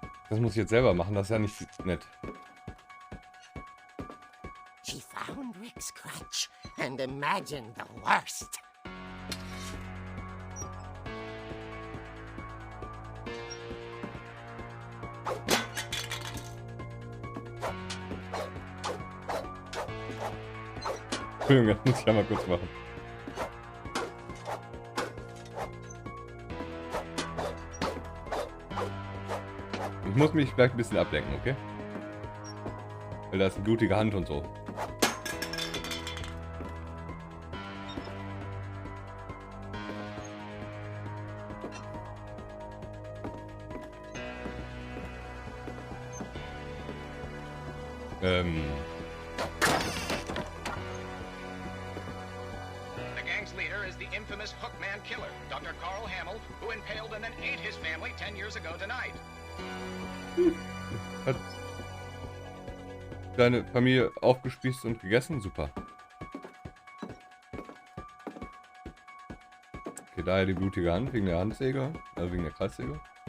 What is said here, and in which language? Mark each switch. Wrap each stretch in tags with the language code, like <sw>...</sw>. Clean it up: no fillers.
<de>Das muss ich jetzt selber machen, das ist ja nicht nett.</de> <en>She found Rick's crutch and imagined the worst.</en> <de>Entschuldigung, das muss ich ja mal kurz machen. Ich muss mich vielleicht ein bisschen ablenken, okay? Weil da ist eine blutige Hand und so.</de> <en>The gang's leader is the infamous Hookman killer, Dr. Carl Hamill, who impaled and then ate his family 10 years ago tonight.</en> <de>Hat deine Familie aufgespießt und gegessen? Super. Okay, daher die blutige Hand wegen der Handsäge, also wegen der Kreissäge.</de>